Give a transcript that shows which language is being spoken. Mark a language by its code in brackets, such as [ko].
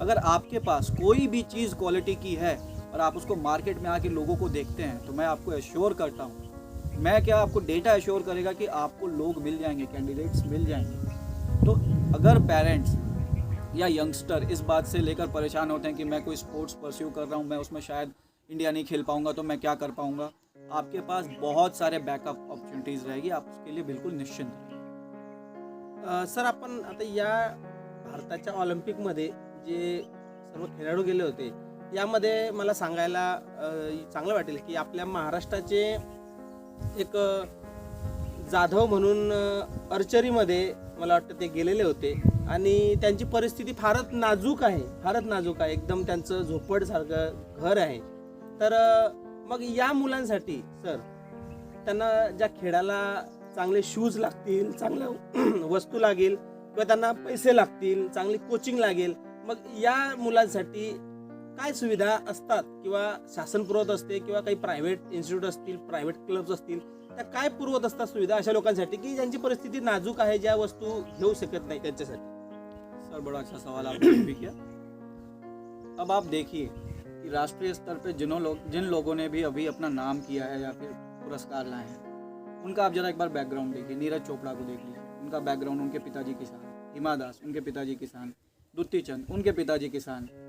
[hi] अगर आपके पास कोई भी चीज़ क्वालिटी की है और आप उसको मार्केट में आके लोगों को देखते हैं, तो मैं आपको एश्योर करता हूँ, मैं क्या आपको डेटा एश्योर करेगा कि आपको लोग मिल जाएंगे, कैंडिडेट्स मिल जाएंगे। तो अगर पेरेंट्स या यंगस्टर इस बात से लेकर परेशान होते हैं कि मैं कोई स्पोर्ट्स परस्यू कर रहा हूँ, मैं उसमें शायद इंडिया नहीं खेल पाऊंगा, तो मैं क्या कर पाऊंगा, आपके पास बहुत सारे बॅकअप ऑपॉर्च्युनिटीज रहेगी, आप उसके लिए बिल्कुल निश्चिंत रहिए। [mr] सर, आपण आता या भारताच्या ऑलिम्पिकमध्ये जे सर्व खेळाडू गेले होते, यामध्ये मला सांगायला चांगलं वाटेल की आपल्या महाराष्ट्राचे एक जाधव म्हणून आर्चरीमध्ये मला वाटतं ते गेलेले होते आणि त्यांची परिस्थिती फारच नाजूक आहे, एकदम त्यांचं झोपडसारखं घर आहे। तर मग या मुलांसाठी सर, त्यांना ज्या खेळाला चांगले शूज लागतील, चांगल्या वस्तू लागेल किंवा त्यांना पैसे लागतील, चांगली कोचिंग लागेल, मग या मुलांसाठी काय सुविधा असतात किंवा शासन पुरवत असते किंवा काही प्रायव्हेट इन्स्टिट्यूट असतील, प्रायव्हेट क्लब्स असतील, त्या काय पुरवत असतात सुविधा अशा लोकांसाठी की ज्यांची परिस्थिती नाजूक आहे, ज्या वस्तू घेऊ शकत नाही त्यांच्यासाठी? [hi] सर, बड़ा अच्छा सवाल आपने भी किया। अब आप देखिए कि राष्ट्रीय स्तर पे जिन लोगों ने भी अभी अपना नाम किया है या फिर पुरस्कार लाए हैं, उनका आप जरा एक बार बैकग्राउंड देखिए। नीरज चोपड़ा को देख लीजिए, उनका बैकग्राउंड, उनके पिताजी किसान, हिमा दास उनके पिताजी किसान, दुत्ती चंद उनके पिताजी किसान।